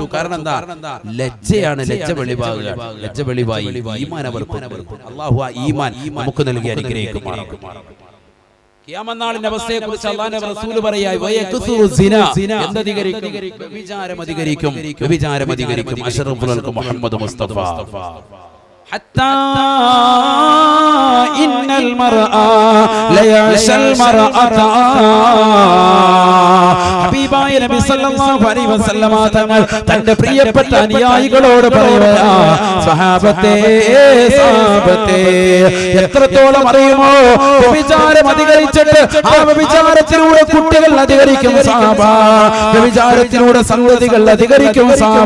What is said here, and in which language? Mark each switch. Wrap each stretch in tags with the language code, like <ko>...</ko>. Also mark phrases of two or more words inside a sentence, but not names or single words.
<ml>കാരണം എന്താ? ലജ്ജയാണ്. ലജ്ജ വെളിവാകുക. ലജ്ജ വെളിവായി ഈമാൻ അവർക്ക്. അല്ലാഹു ആ ഈമാൻ നമുക്ക് നൽകി അനുഗ്രഹിക്കുമാറാകട്ടെ. ഖിയാമത്ത് നാളിന്റെ അവസ്ഥയെക്കുറിച്ച് അല്ലാഹുവിന്റെ റസൂൽ പറയായി</ml> <ar>ويكثر الزنا</ar> <ml>എന്തധികരിക്കും? വ്യഭിചാരം അധികരിക്കും. വ്യഭിചാരം അധികരിക്കും.</ml> <ar>أشرف الخلق</ar> <ml>മുഹമ്മദ് മുസ്തഫ</ml> <ar>حتى إن المرأة ليعشى المرأة</ar> <ml>ഹബീബായ നബി</ml> <ar>صلى الله عليه وسلم</ar> <ml>തങ്ങൾ തന്റെ പ്രിയപ്പെട്ട അനുയായികളോട് പറയുകയാ, സഹാബത്തേ സഹാബത്തേ എത്രത്തോളം അറിയുമോ വ്യഭിചാരം അധികരിച്ചിട്ട് ആ വ്യഭിചാരത്തിലൂടെ കുട്ടികൾ അധികരിക്കും സഹാബ, വ്യഭിചാരത്തിലൂടെ സന്തതികൾ അധികരിക്കും സഹാബ.</ml>